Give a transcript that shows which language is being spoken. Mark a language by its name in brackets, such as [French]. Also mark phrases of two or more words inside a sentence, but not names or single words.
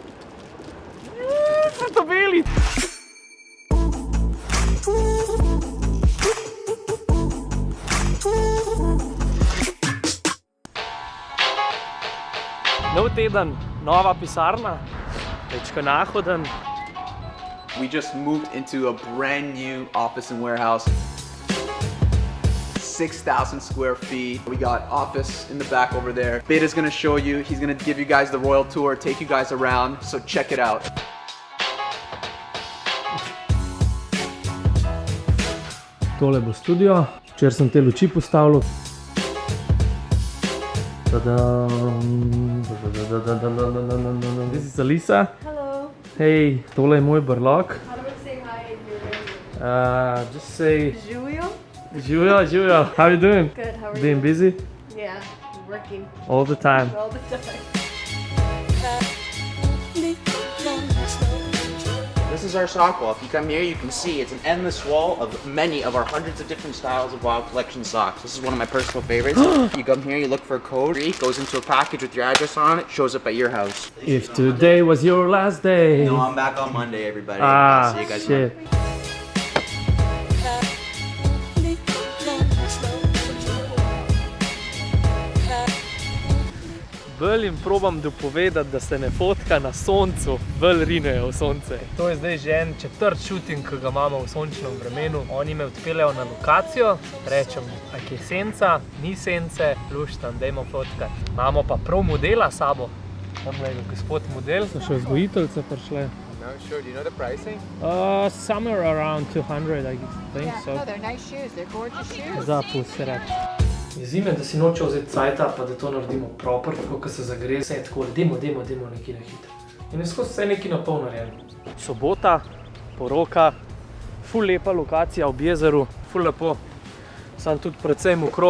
[Slovenian] Frutabeli. Nov teden, nova pisarna, večka nahoden. [English] We just moved into a brand new office and warehouse. 6,000 square feet. We got office in the back over there. Beta's gonna show you. He's gonna give you guys the royal tour, take you guys around. So check it out. [Slovenian] Tole bo studio, včeraj sem te luči postavil. [English] This is Alisa. Hello. [Slovenian] Hey, tole je moj brlog. [English] How do we say hi in your language? Just say Julio? Julio. How you doing? Good, how are you? Being busy? Yeah, working All the time. all the time. This is our sock wall. If you come here, you can see it's an endless wall of many of our hundreds of different styles of Wild Collection socks. This is one of my personal favorites. You come here, you look for a code, it goes into a package with your address on it, shows up at your house. If today was your last day. No, I'm back on Monday, everybody. Ah, See you guys shit. [Slovenian] Bolj jim probam dopovedati, da se ne fotka na soncu, bolj rinejo v sonce. To je zdaj že en četrt shooting, ki ga imamo v sončnem vremenu. Oni me odpeljajo na lokacijo, rečem, a kje senca, ni sence, luštam, dajmo fotkati. Imamo pa prav modela s sabo. Tam je gospod model. So še vzgojiteljce prišle. [English] No, sure. Do you know the pricing? Somewhere around 200, I think so. No, they're nice shoes. They're gorgeous shoes. [Slovenian] Za pusere. Zime, da si noče vzeti cajta, pa da to naredimo proper, tako ko se zagre, vse je tako, demo nekaj na hitro. In je skozi vse nekaj na pol narejeno. Sobota, poroka, ful lepa lokacija ob jezeru, ful lepo. Sam tudi precej mokro.